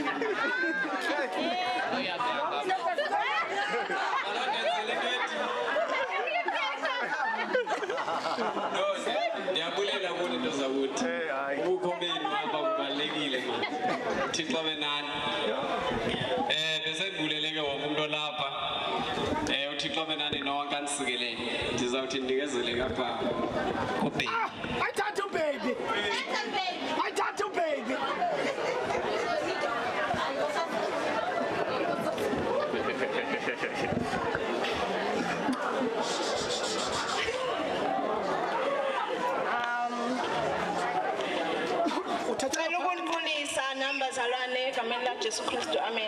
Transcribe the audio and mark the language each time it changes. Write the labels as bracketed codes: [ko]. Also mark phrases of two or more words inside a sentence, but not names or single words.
[xh] Ndiyabulela kule nto zakuthi ubukho benu apha kubalulekile mani Thixo abe nani [zu] bese ngibuleleke wonke umuntu olapha [xh] uThixo abe nani nonke anisikelele ndizawuthi ndikezele kapha kuBaby Ayithatha uBaby ayithatha uBaby Ucela ukunibulisa nambazalwane egameni laJesu Kristu amen.